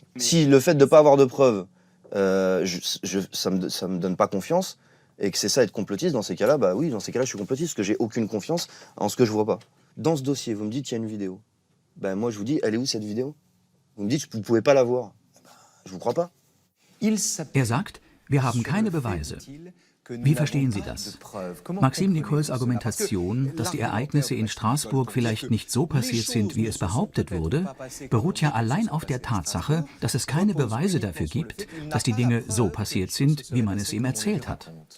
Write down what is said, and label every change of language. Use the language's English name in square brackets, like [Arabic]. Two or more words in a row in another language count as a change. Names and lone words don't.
[French] Si le fait de ne pas avoir de preuves, ça me donne pas confiance, et que c'est ça être complotiste, dans ces cas-là, bah oui, dans ces cas-là, je suis complotiste, parce que j'ai aucune confiance en ce que je vois pas. Dans ce dossier, vous me dites qu'il y a une vidéo. Ben moi, je vous dis, elle est où cette vidéo? Vous me dites, vous pouvez pas la voir. Ben, je vous crois pas. [German] Er sagt, wir haben keine Beweise. Wie verstehen Sie das? Maxime Nicoles Argumentation, dass die Ereignisse in Straßburg vielleicht nicht so passiert sind, wie es behauptet wurde, beruht ja allein auf der Tatsache, dass es keine Beweise dafür gibt, dass die Dinge so passiert sind, wie man es ihm erzählt hat.